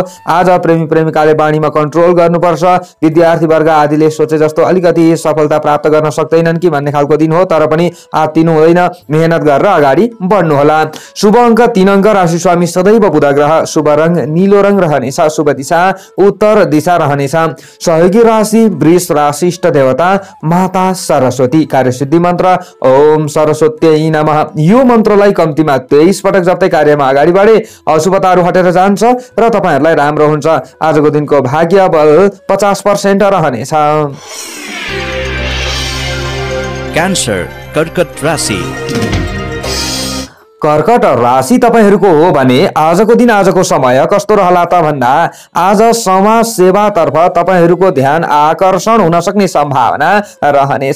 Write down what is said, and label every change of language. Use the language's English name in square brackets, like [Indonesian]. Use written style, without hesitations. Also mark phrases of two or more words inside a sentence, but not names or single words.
[Nepali] आज प्रेमी प्रेमिकाले बाणीमा कन्ट्रोल गर्नुपर्छ। विद्यार्थी वर्ग आदिले सोचे जस्तो अलिकति सफलता प्राप्त गर्न सक्दैनन् कि भन्ने खालको दिन हो। तर पनि आत्तिनु हुँदैन, मेहनत गरेर अगाडि बढ्नु होला। शुभ अङ्क 3 अङ्क, राशि स्वामी सदैव बुध ग्रह, शुभ रङ नीलो रङ रहनेछ, शुभ दिशा उत्तर दिशा रहनेछ। सहयोगी राशि वृष राशि, इष्ट देवता माता सरस्वती, कार्यसिद्धि मन्त्र [Sanskrit] ओम सरस्वत्यै नमः। [Nepali] यो मन्त्रलाई कम्तीमा 23 पटक जप्दै कार्यमा अगाडि बढे अशुभताहरू हटेर जान्छ र तपाईहरुलाई राम्रो हुन्छ। आजको दिनको भाग्य बल 50% रहनेछ। क्यान्सर कर्कट राशि। कर्कट राशि तपाईहरुको हो भने आजको दिन आजको समय कस्तो रहला त भन्दा आज समाज सेवातर्फ तपाईहरुको ध्यान आकर्षण हुन सक्ने सम्भावना रहनेछ।